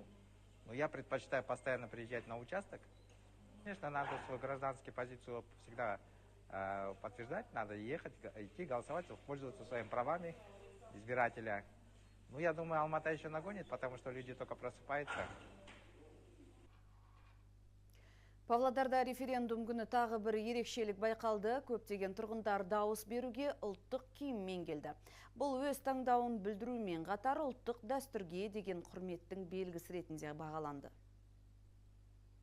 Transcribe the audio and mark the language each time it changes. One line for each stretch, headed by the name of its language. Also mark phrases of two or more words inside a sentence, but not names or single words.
Russian: Но я предпочитаю постоянно приезжать на участок. Конечно, надо свою гражданскую позицию всегда подтверждать, надо ехать, идти голосовать, пользоваться своими правами избирателя. Ну, я думаю, Алмата еще нагонит, потому что люди только просыпаются.
Kazakh: Павлодарда референдум күні тағы бір ерекшелік байқалды. Көптеген тұрғындар дауыс беруге ұлттық киіммен келді. Бұл өз таңдауын білдірумен қатар ұлттық дәстүрге деген құрметтің белгісі ретінде бағаланды.